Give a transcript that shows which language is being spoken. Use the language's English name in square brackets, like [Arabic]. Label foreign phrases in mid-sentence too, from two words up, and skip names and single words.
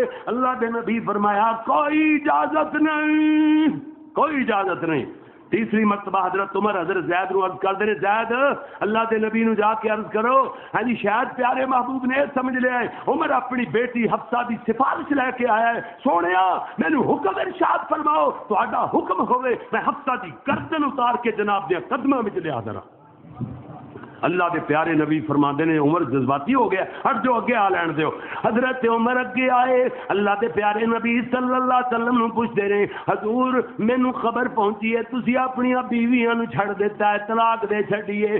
[Punjabi] اللہ دے نبی فرمایا کوئی اجازت نہیں, کوئی اجازت نہیں. تیسری مرتبہ حضرت عمر حضرت زید نو عرض کر دے زید اللہ دے نبی نو جا کے عرض کرو ہاں جی شاید پیارے محبوب نے سمجھ لیا ہے عمر اپنی بیٹی حفصہ دی سفارش لے کے آیا ہے. سونیا مینوں حکم ارشاد فرماؤ تہاڈا حکم ہوے میں حفصہ دی گردن اتار کے جناب دے قدماں وچ لیا دراں. اللہ دے پیارے نبی فرماندے نے عمر جذباتی ہو گیا, ہٹ جو اگے آ لین دیو. حضرت عمر اگے آئے. اللہ دے پیارے نبی صلی اللہ علیہ وسلم نو پوچھتے رہے حضور مینوں خبر پہنچی ہے تسی اپنی بیویاں نو چھڑ دیتا ہے, طلاق دے چھڈیے.